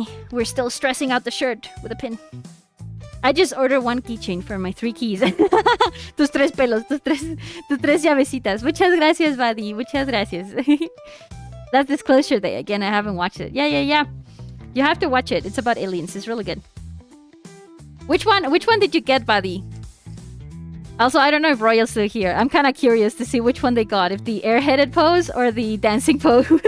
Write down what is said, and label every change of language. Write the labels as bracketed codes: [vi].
[en] We're still stressing out the shirt with a pin. I just ordered one keychain for my 3 keys. [es] Tus 3 pelos, tus tres llavecitas. Muchas gracias, buddy. Muchas gracias. [en] That's Disclosure Day. Again, I haven't watched it. Yeah. You have to watch it. It's about aliens. It's really good. Which one did you get, buddy? Also, I don't know if Royal's still here. I'm kind of curious to see which one they got. If the airheaded pose or the dancing pose.